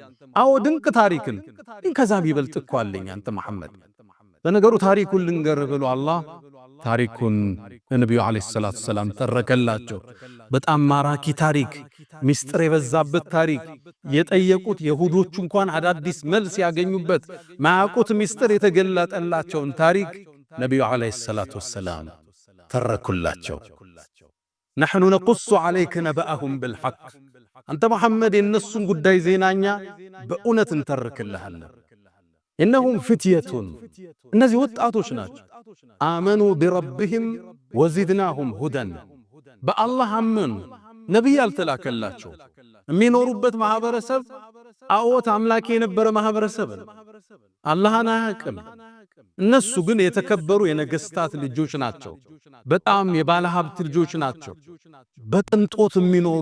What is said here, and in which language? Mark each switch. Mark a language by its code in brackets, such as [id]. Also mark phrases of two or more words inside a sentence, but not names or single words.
[am] አዎ ድንቅ ታሪክን ከዛም ይበልጥ እኮ አለኝ አንተ መሐመድ። በነገሩ ታሪኩን ልንገር ብሎ አላህ ታሪኩን ነብዩ [ar] عليه الصلاة السلام [am] ተረከላቸው። በጣም ማራኪ ታሪክ፣ ሚስጥር የበዛበት ታሪክ፣ የጠየቁት የሁዶቹ እንኳን አዳዲስ መልስ ያገኙበት ማያውቁት ሚስጥር የተገለጠላቸውን ታሪክ ነብዩ [ar] عليه الصلاة السلام [am] ተረኩላቸው። [ar] نحن نقص عليك نبأهم بالحق [am] አንተ መሐመድ የነሱን ጉዳይ ዜናኛ በእውነት እንተርክልሃለን። [ar] إنهم فتية [am] እነዚህ ወጣቶች ናቸው። አመኑ [ar] بربهم وزدناهم هدى [am] በአላህ አመኑ። ነቢይ አልተላከላቸው። የሚኖሩበት ማህበረሰብ ጣዖት አምላኪ የነበረ ማህበረሰብ ነው። አላህን አያውቅም። እነሱ ግን የተከበሩ የነገስታት ልጆች ናቸው። በጣም የባለ ሀብት ልጆች ናቸው። በቅንጦት የሚኖሩ